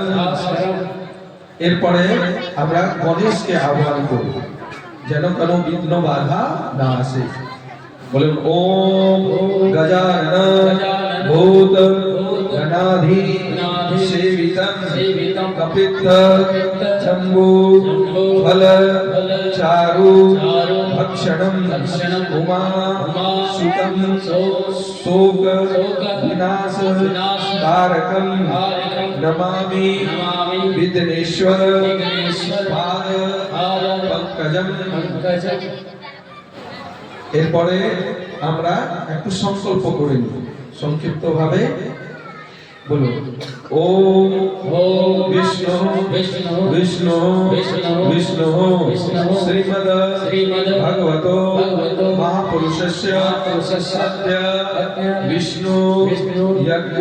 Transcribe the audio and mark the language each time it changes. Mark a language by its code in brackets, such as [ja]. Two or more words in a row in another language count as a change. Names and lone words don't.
[bn] এরপরে আমরা গণেশকে আহ্বান করব যেন কোনো বিঘ্ন বাধা না আসে। [sa] বলুন ওম গজানন ভূত गणाधि सेवितं कपित्थ जम्बू फल चारु भक्षणं उमा सुतं शोक विनाश कारकं नमामि विघ्नेश्वर पाद पंकजं। [bn] এরপরে আমরা একটু সংকল্প করে নিই সংক্ষিপ্ত ভাবে। [sa] बोलो ओम विष्णु विष्णु विष्णु विष्णु श्रीमद भगवतो महापुरुषस्य सत्य विष्णु यज्ञ